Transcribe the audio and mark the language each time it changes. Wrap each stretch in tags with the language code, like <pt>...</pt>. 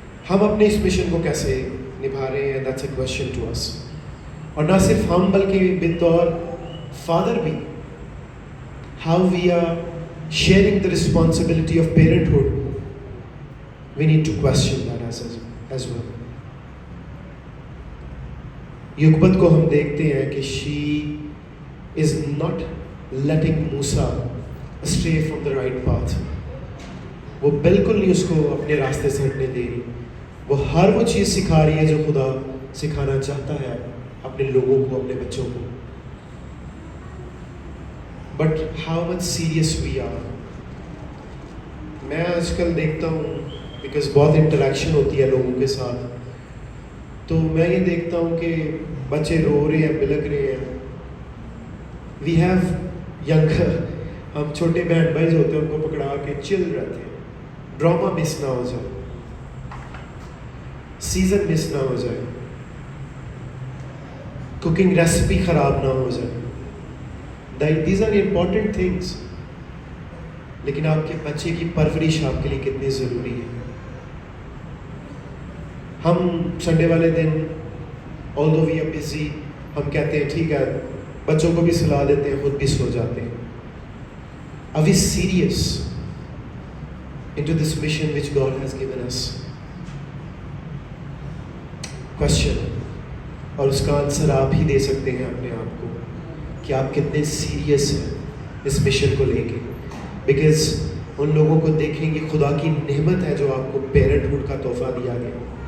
<ur>ہم اپنے اس مشن کو کیسے نبھا رہے ہیں,</ur> <en>that's a question to us.</en> <ur>اور نہ صرف ہم بلکہ بطور فادر بھی,</ur> <en>how we are sharing the responsibility of parenthood, we need to question that as well.</en> <ur>یوکبت کو ہم دیکھتے ہیں کہ</ur> <en>she is not letting Musa stray from the right path.</en> <ur>وہ بالکل نہیں اس کو اپنے راستے سے ہٹنے دے رہی. وہ ہر وہ چیز سکھا رہی ہے جو خدا سکھانا چاہتا ہے اپنے لوگوں کو, اپنے بچوں کو.</ur> <en>But how much serious we are.</en> <ur>میں آج کل دیکھتا ہوں بیکاز بہت انٹریکشن ہوتی ہے لوگوں کے ساتھ, تو میں یہ دیکھتا ہوں کہ بچے رو رہے ہیں, بلک رہے ہیں.</ur> <en>we have younger,</en> <ur>ہم چھوٹے بہن بھائی جو ہوتے ہیں ان کو پکڑا کے چل رہتے ہیں, ڈرامہ مس نہ ہو جائے, سیزن مس نہ ہو جائے, کوکنگ ریسیپی خراب نہ ہو جائے.</ur> <en>These are important things.</en> <ur>لیکن آپ کے بچے کی پرورش آپ کے لیے کتنی ضروری ہے. ہم سنڈے والے دن</ur> <en>although we are busy,</en> <ur>ہم کہتے ہیں ٹھیک ہے بچوں کو بھی سلا دیتے ہیں, خود بھی سو جاتے ہیں.</ur> <en>Are we serious into this mission which God has given us? Question.</en> <ur>اور اس کا آنسر آپ ہی دے سکتے ہیں اپنے آپ کو کہ آپ کتنے سیریس ہیں اس مشن کو لے کے. بیکاز ان لوگوں کو دیکھیں گے خدا کی نعمت ہے جو آپ کو پیرنٹہڈ کا تحفہ دیا گیا.</ur>